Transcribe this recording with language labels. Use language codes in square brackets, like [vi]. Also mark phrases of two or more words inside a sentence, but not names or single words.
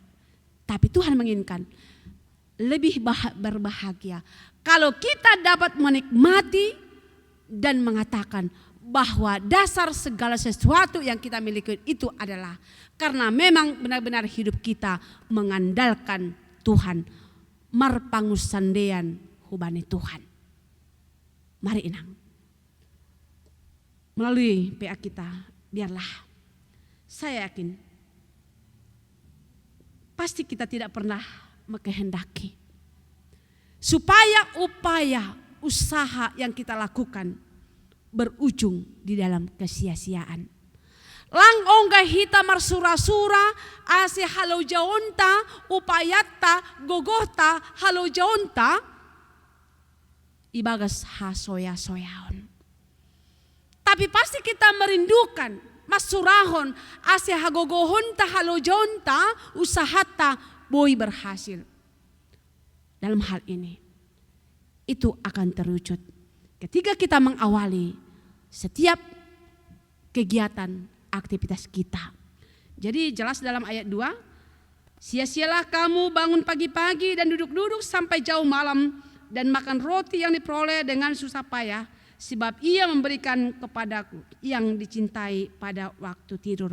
[id] Tapi Tuhan menginginkan lebih berbahagia kalau kita dapat menikmati dan mengatakan bahwa dasar segala sesuatu yang kita miliki itu adalah karena memang benar-benar hidup kita mengandalkan Tuhan, [bts] marpangusandean hubani Tuhan. [id] Mari inang, melalui PA kita, biarlah saya yakin pasti kita tidak pernah mengkehendaki supaya upaya usaha yang kita lakukan berujung di dalam kesia-siaan. [bts] Lang ongga hita marsura-sura ase halau jaonta upayatta gogota halau jaonta ibagas hasoya-soyaon. [id] Tapi pasti kita merindukan [bts] masurahon ase hagogohonta halau jaonta usahata boy berhasil. [id] Dalam hal ini itu akan terwujud ketika kita mengawali setiap kegiatan aktivitas kita. Jadi jelas dalam ayat 2, sia-sialah kamu bangun pagi-pagi dan duduk-duduk sampai jauh malam dan makan roti yang diperoleh dengan susah payah, sebab ia memberikan kepadaku yang dicintai pada waktu tidur.